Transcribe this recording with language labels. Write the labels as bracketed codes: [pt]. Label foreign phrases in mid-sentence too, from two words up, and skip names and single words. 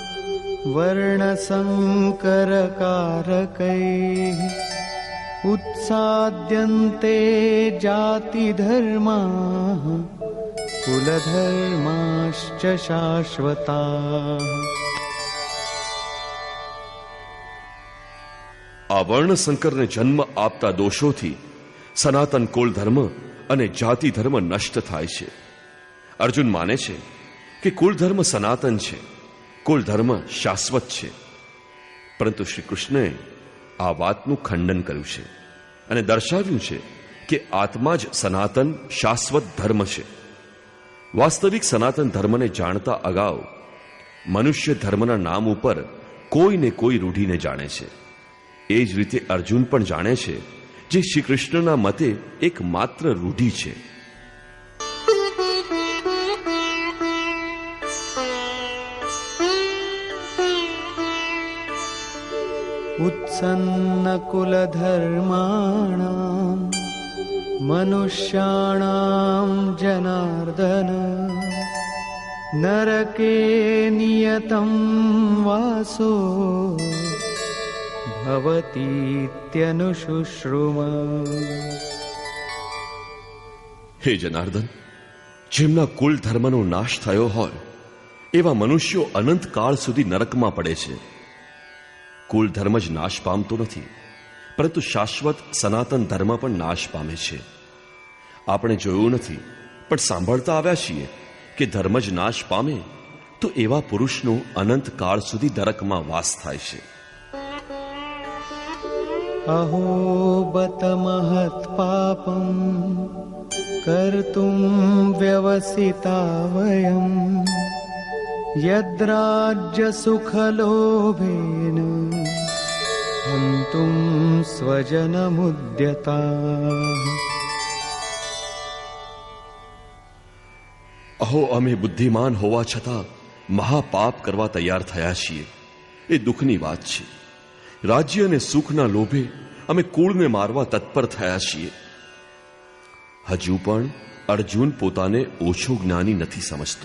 [sa] वर्णसंकरकारकैः उत्साद्यन्ते जातिधर्माः कुलधर्माश्च शाश्वताः. [gu] આ વર્ણસંકરને જન્મ આપતા દોષોથી સનાતન કુળ ધર્મ અને જાતિ ધર્મ નષ્ટ થાય છે. અર્જુન માને છે કે કુલ ધર્મ સનાતન છે, કુલ ધર્મ શાશ્વત છે. પરંતુ શ્રી કૃષ્ણે આ વાતનું ખંડન કર્યું છે અને દર્શાવ્યું છે કે આત્મા જ સનાતન શાશ્વત ધર્મ છે. વાસ્તવિક સનાતન ધર્મને જાણતા અગાઉ મનુષ્ય ધર્મના નામ ઉપર કોઈને કોઈ રૂઢીને જાણે છે. એ જ રીતે અર્જુન પણ જાણે છે જે શ્રી કૃષ્ણના મતે એક માત્ર રૂઢિ છે. [sa] उत्सन्न कुलधर्माणां मनुष्याणां जनार्दन नरके नियतं वासो भवतीत्यनुशुश्रुम. [gu] હે જનાર્દન, જેમના કુલ ધર્મનો નાશ થયો હોય એવા મનુષ્યો અનંત કાળ સુધી નરકમાં પડે છે. કુલ ધર્મ જ નાશ પામતો નથી, પરંતુ શાશ્વત સનાતન ધર્મ પણ નાશ પામે છે. આપણે જોયું નથી પણ સાંભળતા આવ્યા છીએ કે ધર્મ જ નાશ પામે તો એવા પુરુષનો અનંત કાળ સુધી નરકમાં વાસ થાય છે. [sa] अहो बत महत् पापं कर्तुं व्यवसिता वयं यद्राज्य सुखलोभेन हन्तुं स्वजनमुद्यताः. [gu] અહો, અમે બુદ્ધિમાન હોવા છતાં મહાપાપ કરવા તૈયાર થયા છીએ. એ દુઃખની વાત છે. રાજ્ય અને સુખના લોભે અમે કુળને મારવા તત્પર થયા છીએ. હજુ પણ અર્જુન પોતાને ઓછો જ્ઞાની નથી સમજતો.